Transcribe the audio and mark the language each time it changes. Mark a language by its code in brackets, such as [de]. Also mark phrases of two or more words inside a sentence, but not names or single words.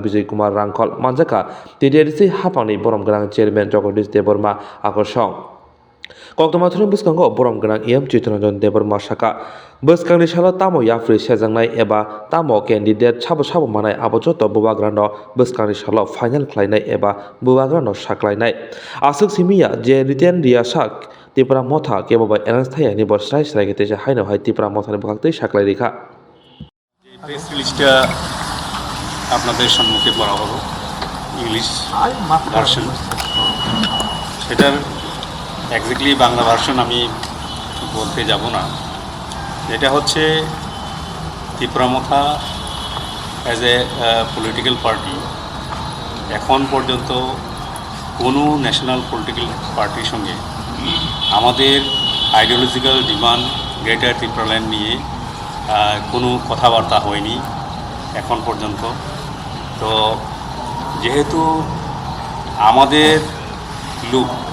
[trp] Bijay Kumar Rangkhol manjaka TTDC hapangni borom gnang chairman Jagadish Deborma akorsong koktoma thuni buskango borom gnang em Chitranjan Deborma saka bwskangni salo tamo yafri sejangnai eba tamo candidate sabo manai abo joto bubagrano bwskangni salo final khlainai eba bubagrano saklainai asuk simia je written riyasak tipra motha kebo bai alliance thayani bo srai gete haino hai tipra motha ni bkhaktei saklai rekha [en] press releaseটা [bn] আপনাদের সম্মুখে পড়া হলো [en] English version [bn] সেটার এক্স্যাক্টলি বাংলা ভার্সন আমি বলতে যাব না এটা হচ্ছে ত্রিপুরামথা [en] as a political party [bn] এখন পর্যন্ত কোনো [en] national political partyর [bn] সঙ্গে আমাদের [en] ideological demand [bn] গ্রেটার ত্রিপুরাল্যান্ড নিয়ে কোনো কথাবার্তা হয়নি এখন পর্যন্ত তো যেহেতু আমাদের লোক